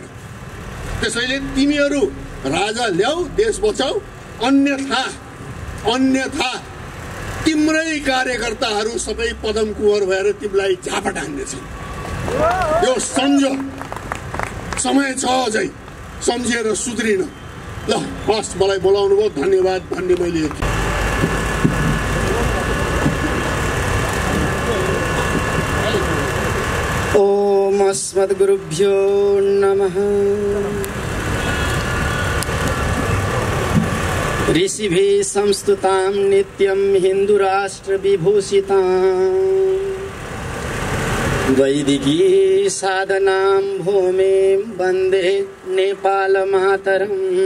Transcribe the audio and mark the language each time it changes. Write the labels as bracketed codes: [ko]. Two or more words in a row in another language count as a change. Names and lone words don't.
[ne] त्यसैले तिमीहरू राजा ल्याऊ, देश बचाऊ, अन्यथा तिम्रै कार्यकर्ताहरू सबै पदम कुँवर भएर तिमीलाई झापा हान्नेछन्। यो सम्झ, समय छ अझै, सम्झिएर सुध्रिन। ल हस्, मलाई बोलाउनु भयो, धन्यवाद भन्ने मैले [sa] ओम अस्मद्गुरुभ्यो नमः। ऋषिभिः संस्तुतां नित्यं हिन्दुराष्ट्र विभूषितां वैदिकी साधनां भूमिं वन्दे नेपालमातरम्।